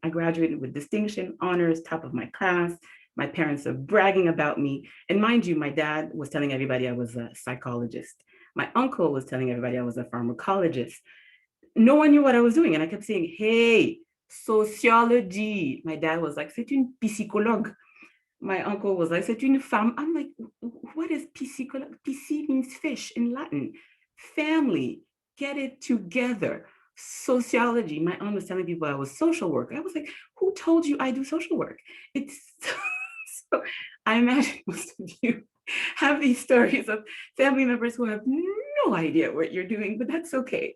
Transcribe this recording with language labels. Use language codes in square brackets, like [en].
[en] I graduated with distinction, honors, top of my class. My parents are bragging about me. And mind you, my dad was telling everybody I was a psychologist. My uncle was telling everybody I was a pharmacologist. No one knew what I was doing. And I kept saying, hey, sociology. My dad was like, [fr] c'est une psychologue. [en] My uncle was like, [fr] c'est une femme. [en] I'm like, what is psychologue? Psy means fish in Latin. Family, get it together. Sociology. My aunt was telling people I was social work. I was like, who told you I do social work? It's so I imagine most of you have these stories of family members who have no idea what you're doing, but that's okay.